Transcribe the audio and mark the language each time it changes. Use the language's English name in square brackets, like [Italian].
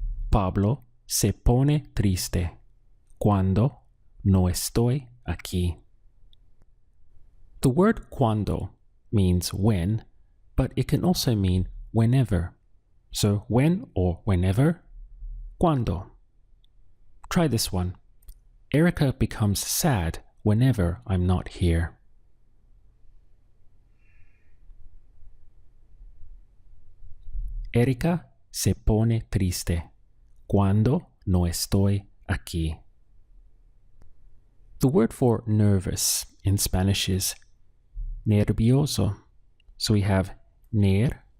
[Spanish] Pablo se pone triste cuando no estoy aquí. [English] The word cuando means when, but it can also mean whenever. So when or whenever, cuando. Try this one. Erica becomes sad whenever I'm not here. [Spanish] Erica se pone triste cuando no estoy aquí. [English] The word for nervous in Spanish is nervioso. So we have nervioso.